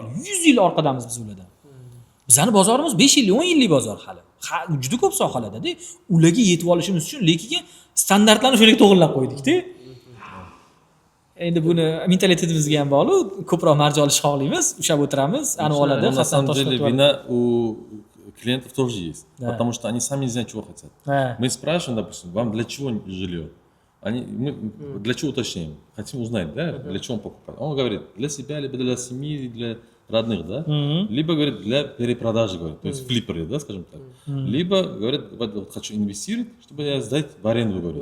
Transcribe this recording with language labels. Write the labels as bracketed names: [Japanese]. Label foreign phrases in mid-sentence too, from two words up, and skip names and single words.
[Uzbek] 100 yil orqadamiz biz ulardan. Bizning bozorimiz 5 yillik, 10 yillik bozor hali. Juda ko'p sohalarda-da, ularga yetib olishimiz uchun lekin standartlarni shunga to'g'rilab qo'ydik-da. Endi buni mentalitetimizga ham bog'liq, ko'proq marja olishni xohlaymiz, ushlab o'tiramiz, ani oladi, Hasan Toshkent. [Russian] Вина у клиентов тоже есть, потому что они сами не знают, чего хотят. Мы спрашиваем, допустим, вам для чего жилье? Мы для чего уточняем? Хотим узнать, да, для чего он покупает. Он говорит, для себя, либо для семьи, для родных, да, либо говорит для перепродажи, говорит, то есть флипперы, да, скажем так, либо говорит, вот хочу инвестировать, чтобы я сдать в аренду, говорит.